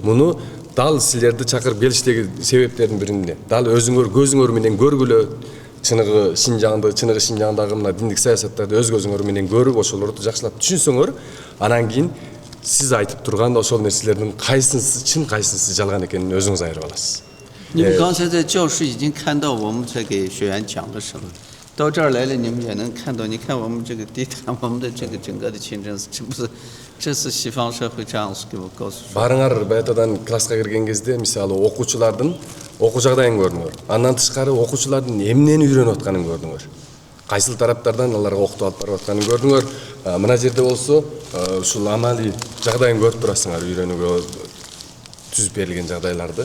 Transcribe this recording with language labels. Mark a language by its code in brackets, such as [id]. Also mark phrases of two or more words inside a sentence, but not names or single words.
[ky] Муну дал силерди чакырып келиштеги себептердин биринде дал өзүңөр көзүңөр менен көргүлө чыныгы Шинжаңдагы мына диндик саясаттарды өз көзүңөр менен көрүп ошолорду жакшылап түшүнсөңөр, анан кийин сиз айтып турган ошол нерселердин кайсынысы чын, кайсынысы жалган экенин өзүңүз айырып аласыз. [zh] 你们刚才在教室已经看到我们在给学员讲的什么，到这儿来了，你们也能看到。你看我们这个地毯，我们的这个整个的清真寺，这是西方社会这样子给我告诉说。 [ky] Барыңар баятадан класска кирген кезде мисалы окуучулардын окуу жагдайын көрдүңөр. Андан тышкары окуучулардын эмнени үйрөнүп атканын көрдүңөр. Кайсыл тараптардан аларга окутуп алып барып атканын көрдүңөр. Мына жерде болсо ушул амалий жагдайын көрүп турасыңар, үйрөнүүгө түзүп берилген жагдайларды.